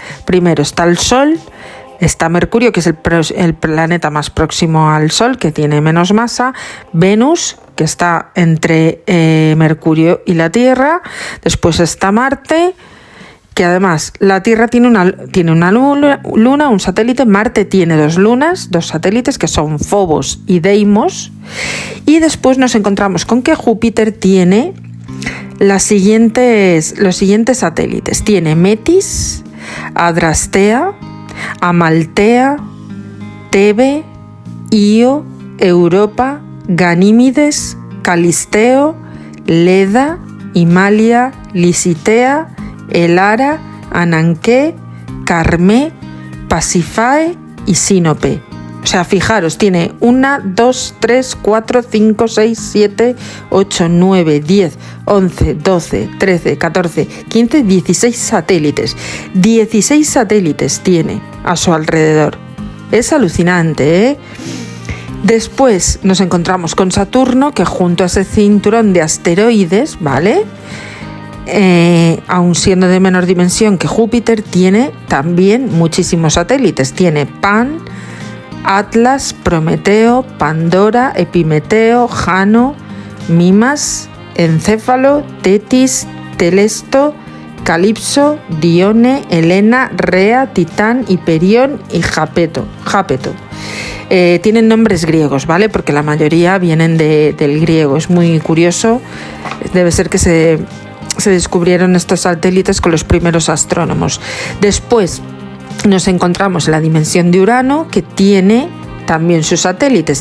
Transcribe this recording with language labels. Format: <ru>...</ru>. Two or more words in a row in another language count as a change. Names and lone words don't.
<es>Primero está el Sol, está Mercurio, que es el planeta más próximo al Sol, que tiene menos masa, Venus, que está entre Mercurio y la Tierra, después está Marte, que además la Tierra tiene una luna, un satélite, Marte tiene 2 lunas, 2 satélites que son Phobos y Deimos, y después nos encontramos con que Júpiter tiene los siguientes satélites. Tiene Metis, Adrastea, Amaltea, Tebe, Io, Europa, Ganímedes, Calisteo, Leda, Himalia, Lisitea, Elara, Ananké, Carmé, Pasífae y Sinope. O sea, fijaros, tiene 1, 2, 3, 4, 5, 6, 7, 8, 9, 10, 11, 12, 13, 14, 15, 16 satélites. 16 satélites tiene a su alrededor. Es alucinante, ¿eh? Después nos encontramos con Saturno, que junto a ese cinturón de asteroides, ¿vale?, aun siendo de menor dimensión que Júpiter, tiene también muchísimos satélites. Tiene Pan, Atlas, Prometeo, Pandora, Epimeteo, Jano, Mimas, Encéfalo, Tetis, Telesto, Calipso, Dione, Helena, Rea, Titán, Hiperión y Jápeto. Tienen nombres griegos, ¿vale? Porque la mayoría vienen del griego. Es muy curioso. Debe ser que se descubrieron estos satélites con los primeros astrónomos. Después nos encontramos en la dimensión de Urano, que tiene también sus satélites.</es>